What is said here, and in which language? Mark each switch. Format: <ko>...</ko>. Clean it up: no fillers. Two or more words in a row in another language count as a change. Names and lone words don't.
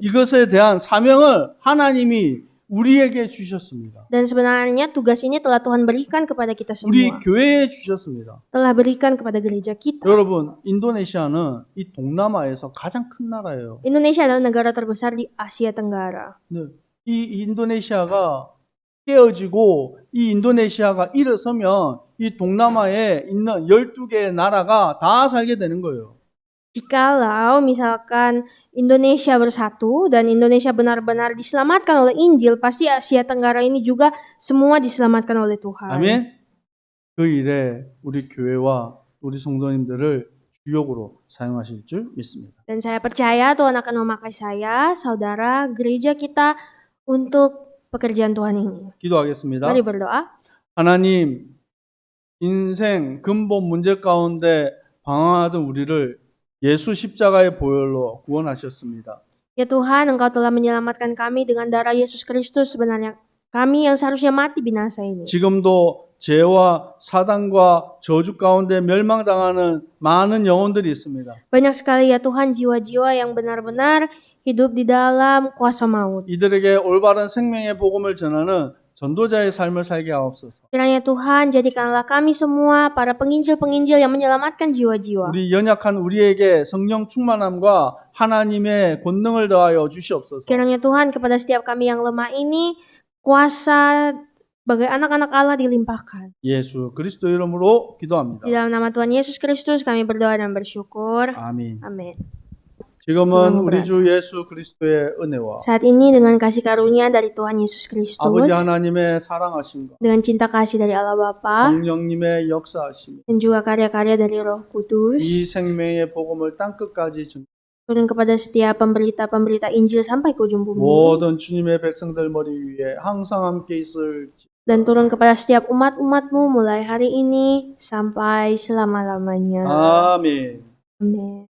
<ko>이것에 대한 사명을 하나님이 우리에게 주셨습니다.</ko> <id>Dan sebenarnya tugas ini telah Tuhan berikan kepada kita</id> <ko>우리</ko> <id>semua.</id> <ko>교회에 주셨습니다.</ko> <id>Telah berikan kepada gereja kita.</id> <ko>여러분 인도네시아는 이 동남아에서 가장 큰 나라예요.</ko> <id>Indonesia adalah negara terbesar di Asia Tenggara.</id> <ko>네. 이 인도네시아가 깨어지고 이 인도네시아가 일어서면 이 동남아에 있는 12개의 나라가 다 살게 되는 거예요.</ko> <id>Jikalau misalkan Indonesia bersatu dan Indonesia benar-benar diselamatkan oleh Injil, pasti Asia Tenggara ini juga semua diselamatkan oleh Tuhan.</id> <ko>아멘. 그 일에 우리 교회와 우리 성도님들을 주역으로 사용하실 줄 믿습니다.</ko> <id>Dan saya percaya Tuhan akan memakai saya, saudara, gereja kita untuk pekerjaan Tuhan ini.</id> <ko>기도하겠습니다.</ko> <id>Mari berdoa.</id> <ko>하나님, 인생 근본 문제 가운데 방황하던 우리를 예수 십자가의 보혈로 구원하셨습니다.</ko> <id>Ya Tuhan, Engkau telah menyelamatkan kami dengan darah Yesus Kristus. Sebenarnya kami yang seharusnya mati binasa ini.</id> <ko>지금도 죄와 사단과 저주 가운데 멸망당하는 많은 영혼들이 있습니다.</ko> <id>Banyak sekali ya Tuhan jiwa-jiwa yang benar-benar hidup di dalam kuasa maut.</id> <ko>이들에게 올바른 생명의 복음을 전하는 전도자의 삶을 살게 하옵소서.</ko> <id>Kiranya Tuhan, jadikanlah kami semua para penginjil-penginjil yang menyelamatkan jiwa-jiwa.</id> <ko>우리 연약한 우리에게 성령 충만함과 하나님의 권능을 더하여 주시옵소서.</ko> <id>Kiranya Tuhan, kepada setiap kami yang lemah ini, kuasa sebagai anak-anak Allah dilimpahkan.</id> <ko>예수 그리스도 이름으로</ko> <id>Di</id> <ko>기도합니다.</ko> <id>dalam nama Tuhan Yesus Kristus kami berdoa dan bersyukur.</id> <ko>아멘.</ko> <id>Amin.</id> <ko>지금은 우리 주 예수 그리스도의 은혜와</ko> <id>Saat ini dengan kasih karunia dari Tuhan Yesus Kristus,</id> <ko>아버지 하나님의 사랑하심과</ko> <id>dengan cinta kasih dari Allah Bapa,</id> <ko>성령님의 역사하심이</ko> <id>dan juga karya-karya dari Roh Kudus,</id> <ko>이 생명의 복음을 땅끝까지</ko> <id>turun kepada setiap pemberita-pemberita Injil sampai ke ujung bumi,</id> <ko>모든 주님의 백성들 머리 위에 항상 함께 있을지</ko> <id>dan turun kepada setiap umat-umatmu mulai hari ini sampai selama-lamanya.</id> <ko>아멘.</ko> <id>Amin.</id>